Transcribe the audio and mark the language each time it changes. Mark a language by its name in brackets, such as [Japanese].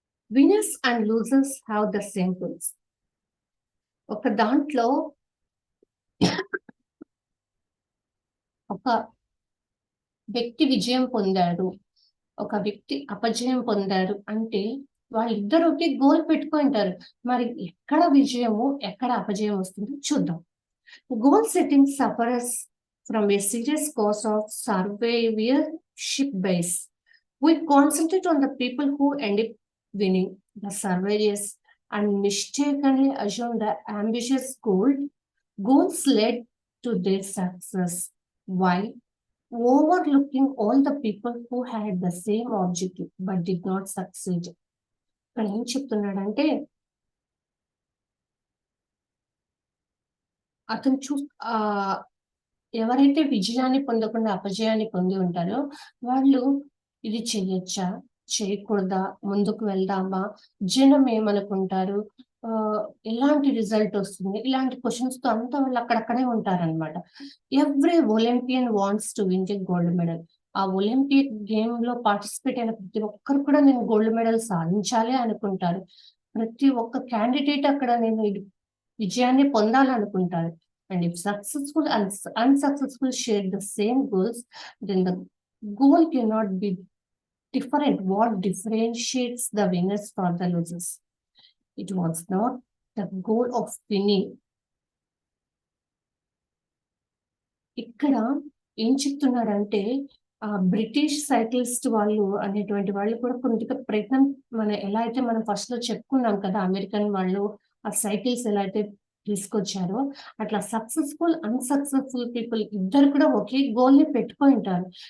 [English] Winners and losers have the same goals. [Telugu] ఒక దాంట్లో ఒక వ్యక్తి విజయం పొందాడు, ఒక వ్యక్తి అపజయం పొందారు అంటే వాళ్ళిద్దరు ఒకే గోల్ పెట్టుకుంటారు. మరి ఎక్కడ విజయము ఎక్కడ అపజయం వస్తుందో చూద్దాం. [English] Goal setting suffers from a serious cause of survivorship bias. We concentrate on the people who end up winning, the survivors, and mistakenly assume the ambitious goals led to their success, while overlooking all the people who had the same objective but did not succeed. [Telugu] ఇక్కడ ఏం చెప్తున్నాడంటే అతను ఎవరైతే విజయాన్ని పొందకుండా అపజయాన్ని పొంది ఉంటారో వాళ్ళు ఇది చెయ్యొచ్చా, చేయకూడదా, ముందుకు వెళ్దామా, జనం ఏమనుకుంటారు, ఎలాంటి రిజల్ట్ వస్తుంది, ఇలాంటి క్వశ్చన్స్ తో అంతా వాళ్ళు అక్కడక్కడే ఉంటారనమాట. [English] Every Olympian wants to win the gold medal. [Telugu] ఆ ఒలింపిక్ గేమ్ లో పార్టిసిపేట్ అయిన ప్రతి ఒక్కరు కూడా నేను గోల్డ్ మెడల్ సాధించాలి అనుకుంటారు. ప్రతి ఒక్క క్యాండిడేట్ అక్కడ నేను విజయాన్ని పొందాలనుకుంటారు. [English] And if successful and unsuccessful share the same goals, then the goal cannot be different. What differentiates the winners from the losers? It was not the goal of winning. [Telugu] ఇక్కడ ఏం చెప్తున్నారంటే ఆ బ్రిటిష్ సైక్లిస్ట్ వాళ్ళు అనేటువంటి వాళ్ళు కూడా కొద్దిగా ప్రయత్నం, ఎలా అయితే మనం ఫస్ట్ లో చెప్పుకున్నాం కదా, అమెరికన్ వాళ్ళు ఆ సైకిల్స్ ఎలా అయితే తీసుకొచ్చారో అట్లా [English] successful unsuccessful people [Telugu] ఇద్దరు కూడా ఒకే గోల్ ని పెట్టుకొని ఉంటారు.